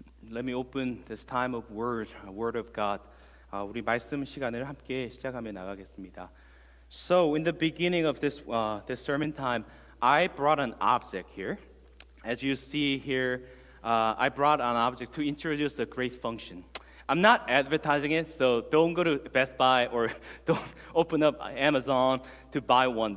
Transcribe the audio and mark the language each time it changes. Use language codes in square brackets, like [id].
[en] Let me open this time of word of God. [ko] 우리 말씀 시간을 함께 시작하며 나가겠습니다. [en] So in the beginning of this sermon time, I brought an object here. As you see here, I brought an object to introduce a great function. I'm not advertising it, so don't go to Best Buy or don't open up Amazon to buy one.